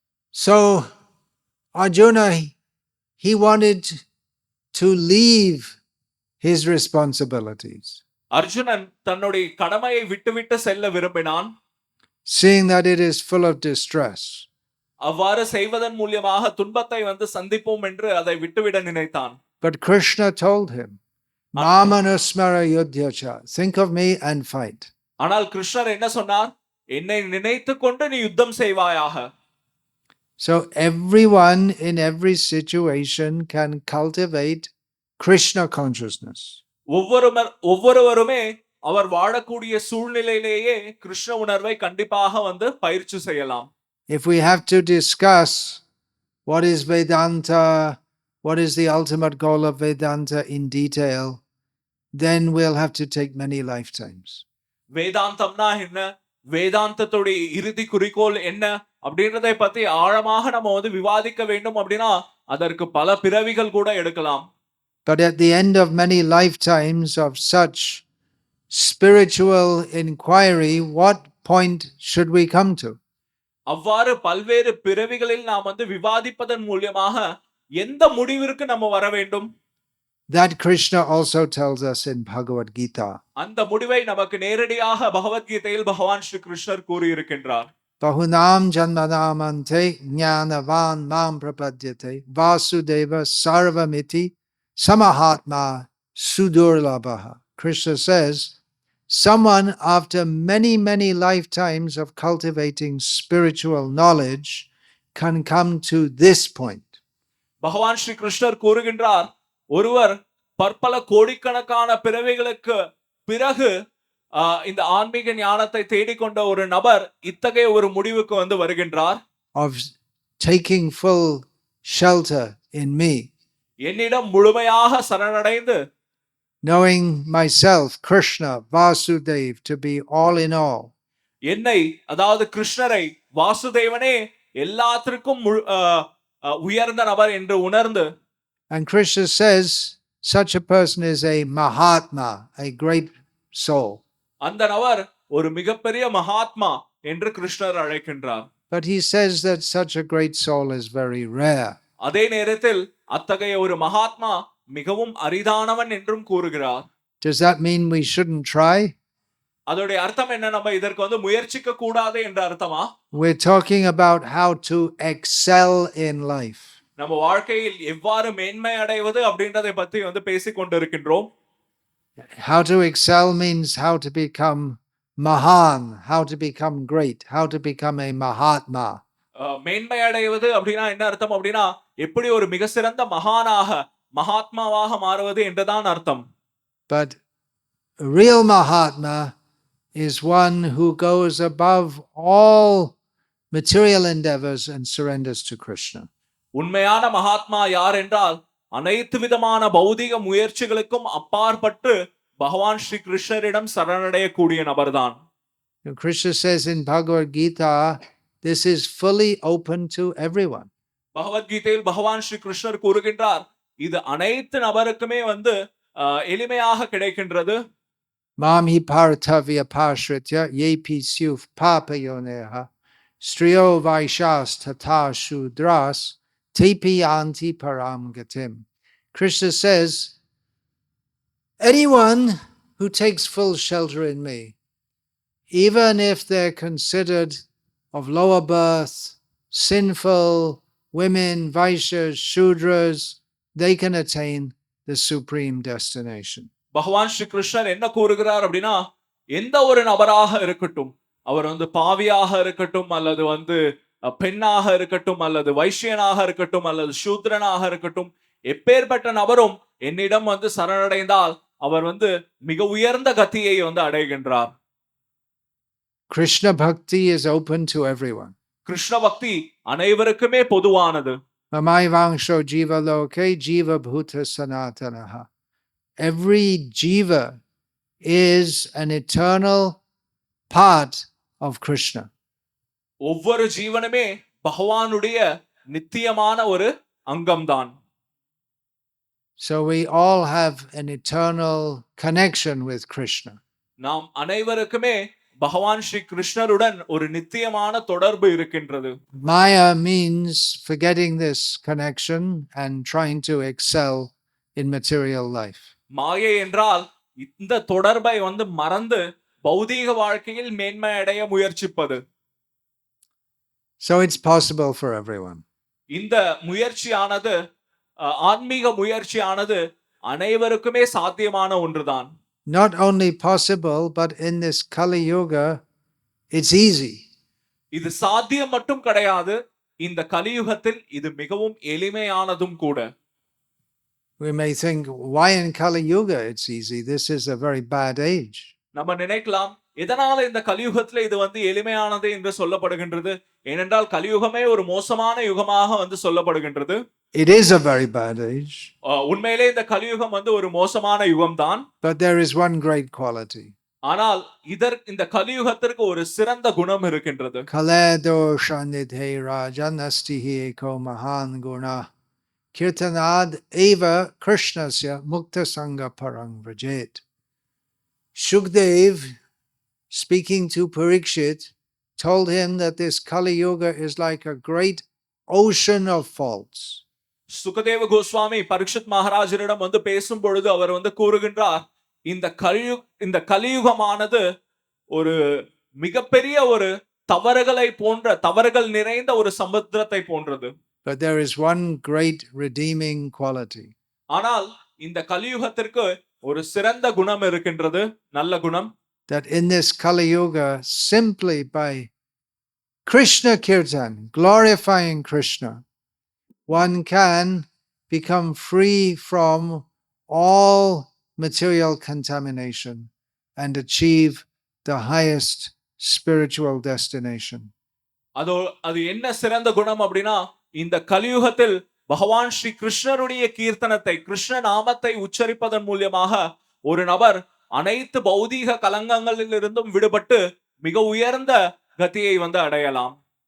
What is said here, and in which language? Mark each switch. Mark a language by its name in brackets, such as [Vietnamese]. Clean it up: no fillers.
[English] So Arjuna, he wanted to leave his responsibilities. [Tamil] Arjunan தன்னுடைய கடமையை விட்டுவிட்டு செல்ல விரும்பினான். [English] Seeing that it is full of distress. [Tamil] அவ்வாறு செய்வதன் மூலமாக துன்பத்தை வந்து சந்திப்போம் என்று அதை விட்டுவிட நினைத்தான். [English] But Krishna told him, [Sanskrit] Mamanusmara yudhyacha, [English] think of me and fight. [Tamil] ஆனால் கிருஷ்ணர் என்ன சொன்னார்? என்னை நினைத்துக் கொண்டு நீ யுத்தம் செய்வாயாக. [English] So everyone in every situation can cultivate Krishna consciousness. [Tamil] ஒவ்வொருவருமே அவர் வாழக்கூடிய சூழ்நிலையிலேயே கிருஷ்ண உணர்வை கண்டிப்பாக வந்து பயிற்சி செய்யலாம். [English] If we have to discuss what is Vedanta, what is the ultimate goal of Vedanta in detail, then we'll have to take many lifetimes. [Tamil] வேதாந்தம்னா என்ன, வேதாந்தத்துடைய இறுதி குறிக்கோள் என்ன அப்படின்றதை பத்தி ஆழமாக நம்ம வந்து விவாதிக்க வேண்டும் அப்படின்னா அதற்கு பல பிறவிகள் கூட எடுக்கலாம். [English] But at the end of many lifetimes of such spiritual inquiry, what point should we come to? [Tamil] அவ்வாறு பல்வேறு பிறவிகளில் நாம் வந்து விவாதிப்பதன் மூலமாக எந்த முடிவிற்கு நம்ம வர வேண்டும்? [English] That Krishna also tells us in Bhagavad Gita. [Tamil] அந்த முடிவை நமக்கு நேரடியாக பகவத்கீதையில் பகவான் ஸ்ரீ கிருஷ்ணர் கூறி இருக்கின்றார். [Sanskrit] Bahunam janmanamante jnanavan mam prapadyate vasudeva sarvamiti samahatma sudurlabhaha. [English] Krishna says, someone after many lifetimes of cultivating spiritual knowledge can come to this point. [Tamil] பகவான் ஸ்ரீ கிருஷ்ணர் கூறுகின்றார், ஒருவர் பற்பல கோடிக்கணக்கான பிறவிகளுக்கு பிறகு இந்த ஆன்மீக ஞானத்தை தேடிக்கொண்ட ஒரு நபர் இத்தகைய ஒரு முடிவுக்கு வந்து வருகின்றார். [English] Of taking full shelter in me. [Tamil] என்னிடம் முழுமையாக சரணடைந்து [English] knowing myself, Krishna, Vasudev, to be all in all. [Tamil] என்னை அதாவது கிருஷ்ணரை வாசுதேவனே எல்லாத்திற்கும் உயர்ந்த நபர் என்று உணர்ந்து. [English] And Krishna says such a person is a Mahatma, a great soul. [Tamil] அந்த நபர் ஒரு மிகப்பெரிய மகாத்மா என்று கிருஷ்ணர் அழைக்கின்றார். [English] But he says that such a great soul is very rare. [Tamil] அதே நேரத்தில் அத்தகைய ஒரு மகாத்மா மிகவும் அரிதானவன் என்றும் கூறுகிறார். [English] Does that mean we shouldn't try? [Tamil] அதோட அர்த்தம் என்ன, நம்ம இதற்கு வந்து முயற்சிக்க கூடாது என்ற அர்த்தமா? [English] We're talking about how to excel in life. [Tamil] நம்ம வாழ்க்கையில் எவ்வாறு மேன்மை அடைவது அப்படின்றதை பத்தி வந்து பேசிக் கொண்டிருக்கின்றோம். [English] How to excel means how to become Mahan, how to become great, how to become a Mahatma. [Tamil] மேன்மை அடைவது அப்படின்னா என்ன அர்த்தம் அப்படின்னா எப்படி ஒரு மிக சிறந்த மகானாக மகாத்மாவாக மாறுவது என்றுதான் அர்த்தம். [English] But a real Mahatma is one who goes above all material endeavors and surrenders to Krishna. [Tamil] உண்மையான மகாத்மா யார் என்றால் அனைத்து விதமான பௌதிக முயற்சிகளுக்கும் அப்பாற்பட்டு பகவான் Sri கிருஷ்ணரிடம் சரணடையக்கூடிய நபர்தான். [English] Krishna says in Bhagavad Gita, this is fully open to everyone. [Tamil] பகவத்கீதையில் பகவான் ஸ்ரீ கிருஷ்ணர் கூறுகின்றார் இது அனைத்து நபருக்குமே வந்து எளிமையாக கிடைக்கின்றது. [Sanskrit] Mam hi partavya pashritya yepi syuf papayoneha striyo vaishas tata shudras tepi anti param gatim. [English] Krishna says, anyone who takes full shelter in me, even if they're considered of lower birth, sinful women, Vaishyas, Shudras, they can attain the supreme destination. [Tamil] பகவான் ஸ்ரீ கிருஷ்ணர் என்ன கூறுகிறார் அப்படின்னா எந்த ஒரு நபராக இருக்கட்டும் அவர் வந்து பாவியாக இருக்கட்டும் அல்லது வந்து பெண்ணாக இருக்கட்டும் அல்லது வைஷ்யனாக இருக்கட்டும் அல்லது சூத்ரனாக இருக்கட்டும் எப்பேற்பட்ட நபரும் என்னிடம் வந்து சரணடைந்தால் அவர் வந்து மிக உயர்ந்த கதியை வந்து அடைகின்றார். [English] Krishna Bhakti is open to everyone. [Tamil] Krishna பக்தி அனைவருக்குமே பொதுவானது. [Sanskrit] Mamai vangsho jiva loke jiva bhuta sanatanaha. [English] Every jiva is an eternal part of Krishna. [Tamil] ஒவ்வொரு ஜீவனுமே பகவானுடைய நித்தியமான ஒரு அங்கம்தான். [English] So we all have an eternal connection with Krishna. [Tamil] நாம் அனைவருக்குமே பகவான் ஸ்ரீ கிருஷ்ணருடன் ஒரு நித்தியமான தொடர்பு இருக்கின்றது. [English] Maya means forgetting this connection and trying to excel in material life. [Tamil] மாயை என்றால் இந்த தொடர்பை வந்து மறந்து பௌதீக வாழ்க்கையில் மேன்மை அடைய முயற்சிப்பது. [English] So it's possible for everyone. [Tamil] இந்த முயற்சியானது ஆன்மீக முயற்சியானது அனைவருக்குமே சாத்தியமான ஒன்றுதான். [English] Not only possible, but in this Kali Yuga, it's easy. [Tamil] இது சாத்தியம் மட்டும் கிடையாது, இந்த கலியுகத்தில் இது மிகவும் எளிமையானதும் கூட. [English] We may think, why in Kali Yuga it's easy? This is a very bad age. [Tamil] நம்ம நினைக்கலாம் எதனால இந்த கலியுகத்துல இது வந்து எளிமையானது என்று சொல்லப்படுகின்றது, ஏனென்றால் கலியுகமே ஒரு மோசமான யுகமாக வந்து சொல்லப்படுகின்றது. [English] It is a very bad age. [Tamil] உண்மையிலே இந்த கலியுகம் வந்து ஒரு மோசமான யுகம்தான். [English] But there is one great quality. [Tamil] ஆனால் இந்த கலியுகத்திற்கு ஒரு சிறந்த குணம் இருக்கின்றது. [Sanskrit] Kale doshanidhe rajanasti eko mahan guna kirtanad eva krishnasya mukta sangha parang vrajet. [English] Shukdev, speaking to Parikshit, told him that this Kali Yuga is like a great ocean of faults. [Tamil] Sukadeva Goswami Parikshit மகாராஜரிடம் வந்து பேசும் பொழுது அவர் வந்து கூறுகின்றார் இந்த கலியுகமானது ஒரு மிகப்பெரிய ஒரு தவறுகள் நிறைந்த ஒரு சமுத்திரத்தை போன்றது. [English] But there is one great redeeming quality. [Tamil] ஆனால் இந்த கலியுகத்திற்கு ஒரு சிறந்த குணம் இருக்கின்றது, நல்ல குணம். [English] That in this Kali Yuga, simply by Krishna Kirtan, glorifying Krishna, one can become free from all material contamination and achieve the highest spiritual destination. [Tamil] அது என்ன சிறந்த குணம் அப்படின்னா இந்த கலியுகத்தில் பகவான் ஸ்ரீ கிருஷ்ணருடைய கீர்த்தனத்தை கிருஷ்ண நாமத்தை உச்சரிப்பதன் மூலமாக ஒரு நபர் அனைத்து பௌதீக கலங்கங்களில் இருந்தும் விடுபட்டு மிக உயர்ந்த கதியை வந்து அடையலாம்.